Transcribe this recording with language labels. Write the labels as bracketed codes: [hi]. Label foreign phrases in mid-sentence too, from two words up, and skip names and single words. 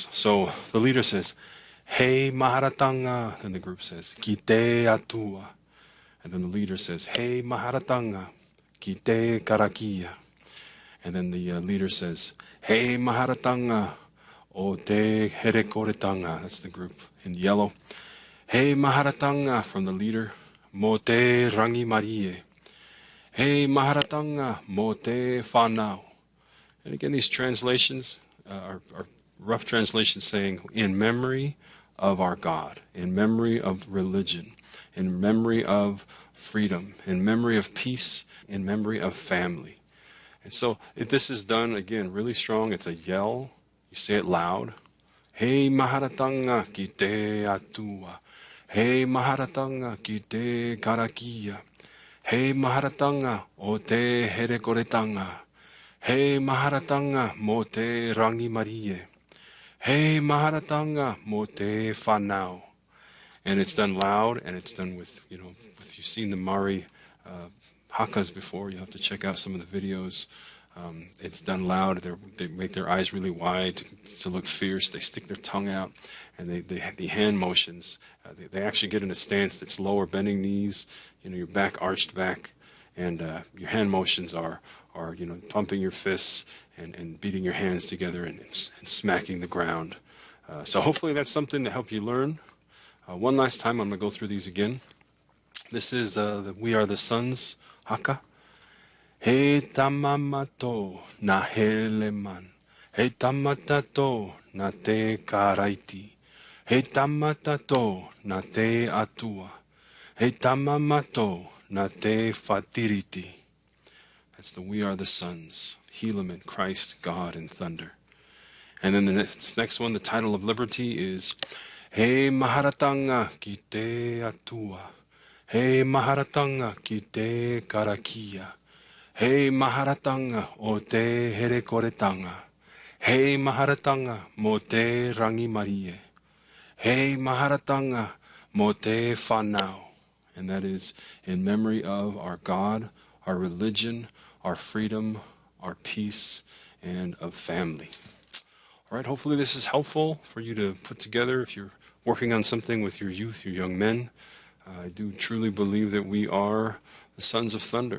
[en] So the leader says, [mi] Hei Maharatanga, [en] and the group says, [mi] Kite Atua. [en] And then the leader says, [mi] Hei Maharatanga, Kite Karakia. [en] And then the leader says, [mi] Hei Maharatanga, O te Herekoretanga. [en] That's the group in yellow. [mi] Hei Maharatanga [en] from the leader, [mi] Mo te Rangi Marie. Hei Maharatanga, Mo te Whanau. [en] And again, these translations are rough translations saying, in memory of our God, in memory of religion, in memory of freedom, in memory of peace, in memory of family. And so if this is done, again, really strong, it's a yell. You say it loud. [mi] Hei Maharatanga ki te atua. Hei Maharatanga ki te karakia. Hei Maharatanga o te Herekoretanga. Hei Maharatanga mo te Rangi Marie. Hei Maharatanga mo te Whanau. [en] And it's done loud, and it's done with, if you've seen the Maori Hakas before, you have to check out some of the videos. It's done loud. They make their eyes really wide to look fierce. They stick their tongue out, and they have the hand motions. They actually get in a stance that's lower, bending knees, your back arched back, and your hand motions are pumping your fists and beating your hands together and smacking the ground. So hopefully that's something to help you learn. One last time, I'm going to go through these again. This is We Are the Sons, Haka. [mi] He tamamato na heleman. He tamatato na te karaiti. He tamatato na te atua. He tamamato na te fatiriti. [en] That's the We Are the Sons, Helaman, Christ, God, and thunder. And then the next one, the title of liberty is [mi] He Maharatanga ki te atua. He Maharatanga ki te karakia. He Maharatanga o te Herekoretanga. He Maharatanga mo te Rangi Marie. He Maharatanga mo te Whanau. [en] And that is in memory of our God, our religion, our freedom, our peace, and of family. All right, hopefully this is helpful for you to put together if you're working on something with your youth, your young men. I do truly believe that we are the sons of thunder.